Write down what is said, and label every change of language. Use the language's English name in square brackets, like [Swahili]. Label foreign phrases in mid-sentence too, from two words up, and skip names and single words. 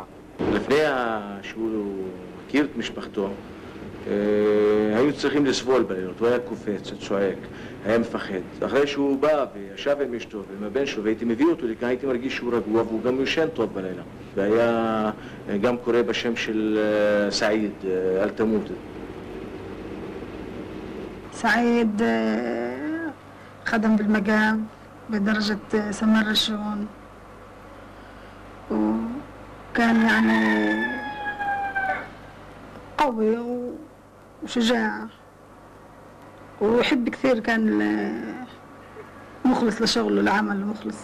[Hebrew] לפני שהוא הכיר את משפחתו, היו צריכים לסבול בלילות, הוא היה קופץ, צועק, היה מפחד. אחרי שהוא בא וישב עם אשתו ועם הבן שלו והייתי מביא אותו לכאן, הייתי מרגיש שהוא רגוע והוא גם יושן טוב בלילה. והיה גם קורא בשם של סעיד, אל תמות. [Arabic] سعيد خدم بالمقام بدرجة سمر رشون، وكان يعني قوي وشجاع ويحب كثير، كان مخلص لشغله لعمله، مخلص.